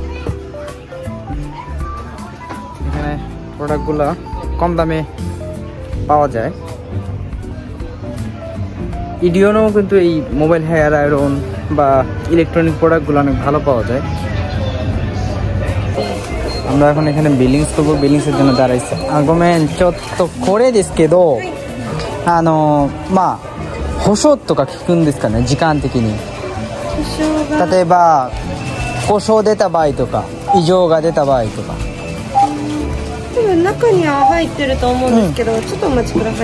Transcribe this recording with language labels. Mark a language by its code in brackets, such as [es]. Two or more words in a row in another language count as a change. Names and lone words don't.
[bn] এখানে প্রোডাক্টগুলো কম দামে পাওয়া যায়। ইডিওনেও কিন্তু এই [en] mobile hair iron [bn] বা ইলেকট্রনিক প্রোডাক্টগুলো অনেক ভালো পাওয়া যায়। আমরা এখন এখানে বিলিংস করবো, বিলিংসের জন্য দাঁড়াইছে। [ja] ごめんちょっとこれですけどまあ保証とか聞くんですかね、時間的に。保証が例えば故障出た場合とか異常が出た場合とか。多分中には入ってると思うんですけど、ちょっとお待ちください。